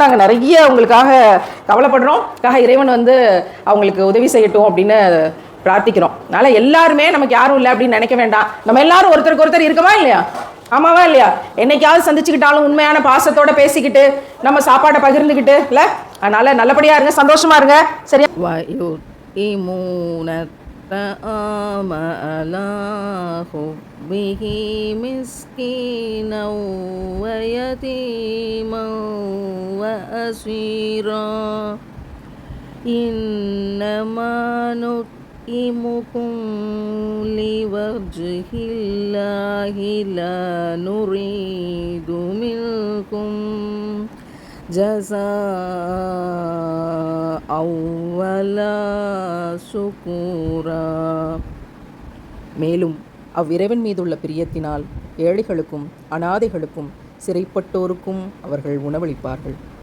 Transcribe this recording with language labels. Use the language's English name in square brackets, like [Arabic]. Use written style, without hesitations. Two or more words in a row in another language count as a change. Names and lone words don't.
[Tamil] நாங்கள் நிறைய உங்களுக்காக கவலைப்படுறோம். இறைவன் அவங்களுக்கு உதவி செய்யட்டும் அப்படின்னு பிரார்த்திக்கிறோம். அதனால் எல்லாருமே நமக்கு யாரும் இல்லை அப்படின்னு நினைக்க வேண்டாம். நம்ம எல்லாரும் ஒருத்தருக்கு ஒருத்தர் இருக்கவா இல்லையா? ஆமாவா இல்லையா? என்னைக்காவது சந்திச்சுக்கிட்டாலும் உண்மையான பாசத்தோட பேசிக்கிட்டு நம்ம சாப்பாடை பகிர்ந்துக்கிட்டு இல்லை. அதனால நல்லபடியா இருங்க, சந்தோஷமா இருங்க. சரியா? [Arabic] على حبه مسكينا ويتيما وأسيرا إنما نطعمكم لوجه الله لا نريد منكم جزاء ولا شكورا. [Tamil] மேலும் அவ்விறைவன் மீதுள்ள பிரியத்தினால் ஏழைகளுக்கும் அனாதைகளுக்கும் சிறைப்பட்டோருக்கும் அவர்கள் உணவளிப்பார்கள்.